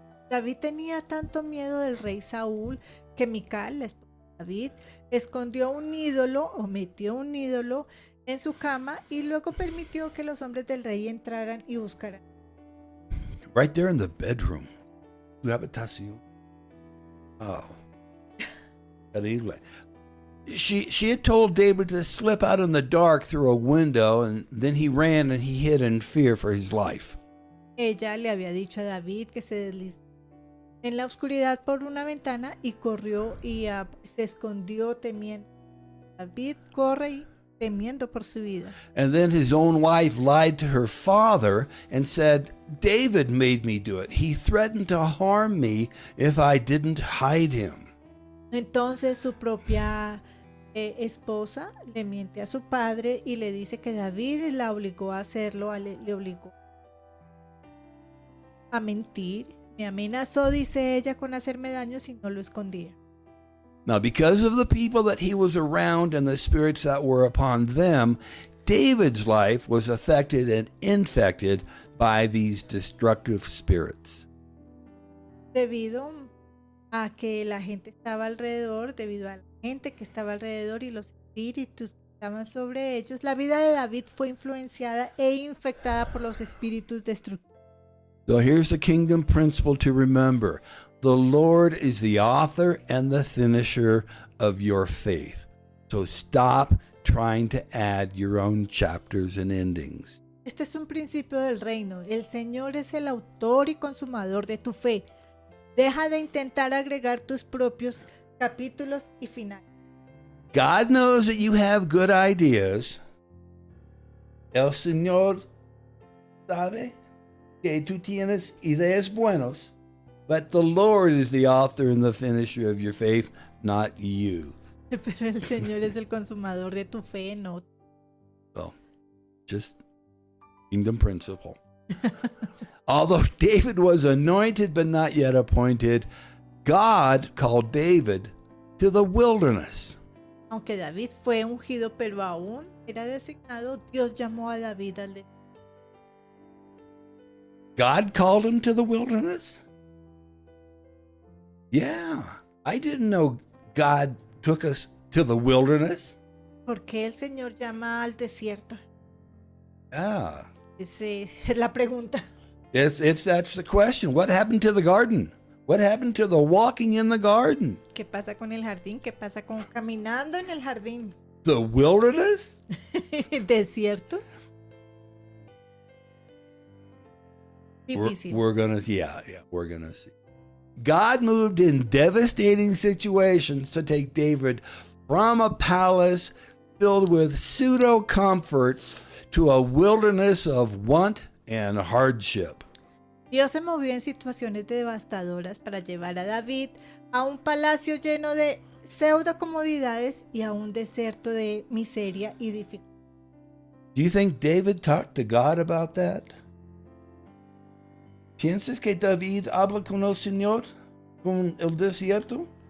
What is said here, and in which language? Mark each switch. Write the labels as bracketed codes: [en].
[es] David tenía tanto miedo del rey Saúl que Mical, la esposa de David, escondió un ídolo o metió un ídolo en su cama y luego permitió que los hombres del rey entraran y buscaran. [en] Right there in the bedroom. [es] Su habitación. [en] Oh. Terrible. She had told David to slip out in the dark through a window, and then he ran and he hid in fear for his life. [es] Ella le había dicho a David que se deslizó en la oscuridad por una ventana y corrió y se escondió temiendo. David corre y temiendo por su vida. [en] And then his own wife lied to her father and said, David made me do it. He threatened to harm me if I didn't hide him. [es] Entonces su propia esposa le miente a su padre y le dice que David la obligó a hacerlo, le obligó. a mentir. Me amenazó, dice ella, con hacerme daño si no lo escondía. [en] Now, because of the people that he was around and the spirits that were upon them, David's life was affected and infected by these destructive spirits. [es] Debido a que la gente estaba alrededor, debido a la gente que estaba alrededor y los espíritus que estaban sobre ellos, la vida de David fue influenciada e infectada por los espíritus destructivos. [en] So here's the kingdom principle to remember. The Lord is the author and the finisher of your faith. So stop trying to add your own chapters and endings. [es] Este es un principio del reino. El Señor es el autor y consumador de tu fe. Deja de intentar agregar tus propios capítulos y finales. [en] God knows that you have good ideas. [es] El Señor sabe que tú tienes ideas buenas, [en] but the Lord is the author and the finisher of your faith, not you. [es] Pero el Señor es el consumador de tu fe, no. [en] Well, just kingdom principle. Although David was anointed but not yet appointed, God called David to the wilderness. [es] Aunque David fue ungido, pero aún era designado, Dios llamó a David al desierto. [en] God called him to the wilderness? Yeah, I didn't know God took us to the wilderness. [es] ¿Por qué el Señor llama al desierto? Ah, Esa es la pregunta. [en] that's the question. What happened to the garden? What happened to the walking in the garden? [es] ¿Qué pasa con el jardín? ¿Qué pasa con caminando en el jardín? [en] The wilderness? [es] ¿Desierto? Difícil. [en] We're gonna see. God moved in devastating situations to take David from a palace filled with pseudo comforts to a wilderness of want and hardship. [es] Dios se movió en situaciones devastadoras para llevar a David a un palacio lleno de pseudo comodidades y a un desierto de miseria y dificultad. [en] Do you think David talked to God about that? [es] ¿Piensas que David habla con el Señor con el desierto?